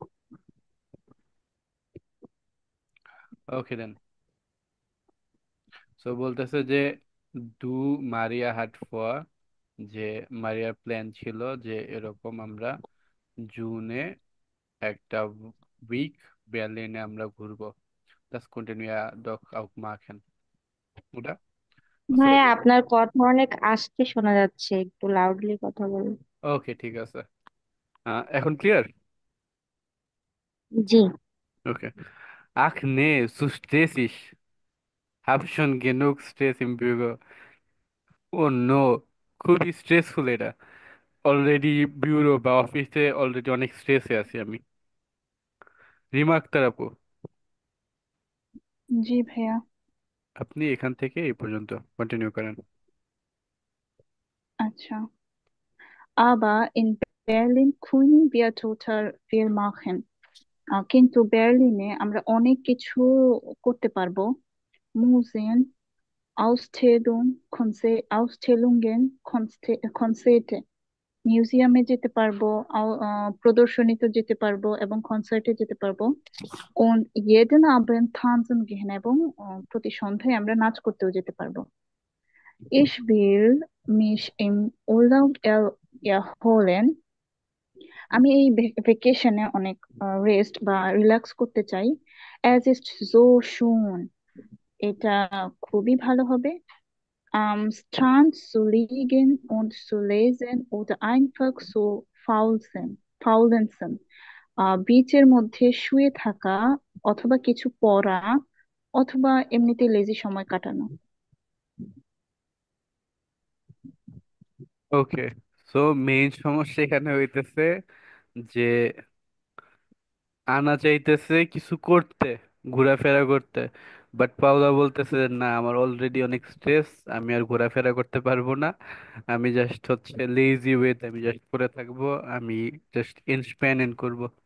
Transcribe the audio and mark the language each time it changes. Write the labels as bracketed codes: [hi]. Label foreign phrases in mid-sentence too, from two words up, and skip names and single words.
[en] okay then. [bn] সো বলতেছে যে [de] du Maria hat vor, [bn] যে মারিয়ার প্ল্যান ছিল যে এরকম আমরা জুনে একটা উইক বার্লিনে আমরা ঘুরবো। [de] das könnten wir doch auch machen, [bn] ওটা। সো ভাইয়া, আপনার কথা অনেক আস্তে শোনা যাচ্ছে, একটু লাউডলি কথা বলুন। ওকে, ঠিক আছে। এখন ক্লিয়ার? জি। ওকে। [de] ach nee, so stressig, hab schon genug Stress im Büro. [en] oh no, [bn] খুবই স্ট্রেসফুল এটা। অলরেডি বিউরো বা অফিসে অলরেডি অনেক স্ট্রেসে আছি আমি। রিমা আক্তার আপু, জি ভাইয়া। আপনি এখান থেকে এই পর্যন্ত কন্টিনিউ করেন। আচ্ছা। [de] Aber in Berlin können wir total viel machen. [bn] কিন্তু বার্লিনে আমরা অনেক কিছু করতে পারবো। মুজিন, [de] Ausstellungen, Konzerte, [bn] মিউজিয়ামে যেতে পারবো, প্রদর্শনীতে যেতে পারবো এবং কনসার্টে যেতে পারবো। [de] Und jeden Abend tanzen gehen, [bn] এবং প্রতি সন্ধ্যায় আমরা নাচ করতেও যেতে পারবো। [de] Ich will mich im Urlaub erholen. [bn] আমি এই ভেকেশনে অনেক রেস্ট বা রিল্যাক্স করতে চাই। [de] Es ist so schön. [bn] এটা খুবই ভালো হবে। [de] Am Strand zu liegen und zu lesen oder einfach zu faul sein. [bn] ফাউলেনসেন, বিচের মধ্যে শুয়ে থাকা অথবা কিছু পড়া অথবা এমনিতে লেজি সময় কাটানো। ওকে, সো মেইন সমস্যা এখানে হইতেছে যে আনা চাইতেছে কিছু করতে, ঘোরাফেরা করতে, বাট পাওলা বলতেছে যে, না আমার অলরেডি অনেক স্ট্রেস, আমি আর ঘোরাফেরা করতে পারবো না, আমি জাস্ট হচ্ছে [en] lazy way [bn] আমি জাস্ট পড়ে থাকবো, আমি জাস্ট ইন্সপেন্ড করবো।